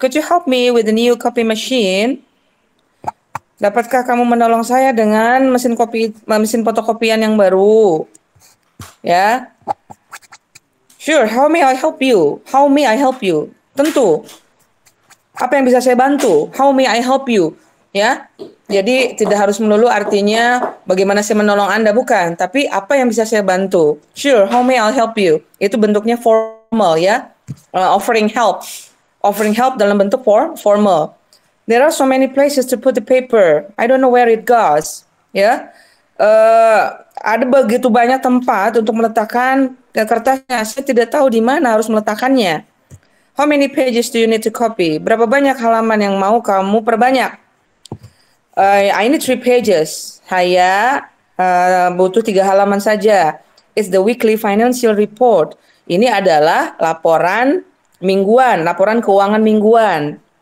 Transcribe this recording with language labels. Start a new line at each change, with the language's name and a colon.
English: Could you help me with the new copy machine?
Indonesian: Dapatkah kamu menolong saya dengan mesin fotokopian yang baru?
English: Ya. Sure, how may I help you? How may I help you?
Indonesian: Tentu. Apa yang bisa saya bantu?
English: How may I help you?
Indonesian: Ya. Jadi tidak harus melulu artinya bagaimana saya menolong Anda, bukan, tapi apa yang bisa saya bantu.
English: Sure, how may I help you?
Indonesian: Itu bentuknya formal ya.
English: Offering help. Offering help
Indonesian: dalam bentuk formal.
English: There are so many places to put the paper. I don't know where it goes. Ya.
Indonesian: Ada begitu banyak tempat untuk meletakkan kertasnya. Saya tidak tahu di mana harus meletakkannya.
English: How many pages do you need to copy?
Indonesian: Berapa banyak halaman yang mau kamu perbanyak?
English: I need 3 pages.
Indonesian: Saya butuh 3 halaman saja.
English: It's the weekly financial report.
Indonesian: Ini adalah laporan mingguan, laporan keuangan mingguan.